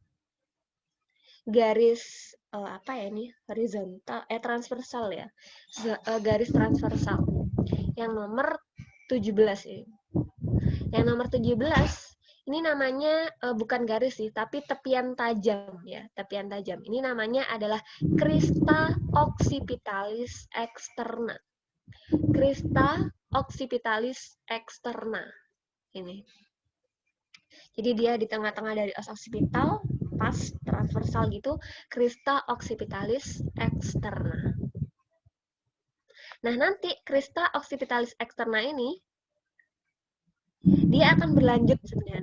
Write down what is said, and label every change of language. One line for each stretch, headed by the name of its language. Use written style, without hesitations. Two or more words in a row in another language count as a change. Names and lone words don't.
Indonesian: Garis apa ya ini? Horizontal, transversal ya. Garis transversal. Yang nomor 17 ini. Yang nomor 17 ini namanya bukan garis sih, tapi tepian tajam ya, tepian tajam. Ini namanya adalah crista occipitalis externa. Crista occipitalis externa. Ini. Jadi dia di tengah-tengah dari os occipital, pas transversal gitu, crista occipitalis externa. Nah, nanti crista occipitalis externa ini dia akan berlanjut sebenarnya.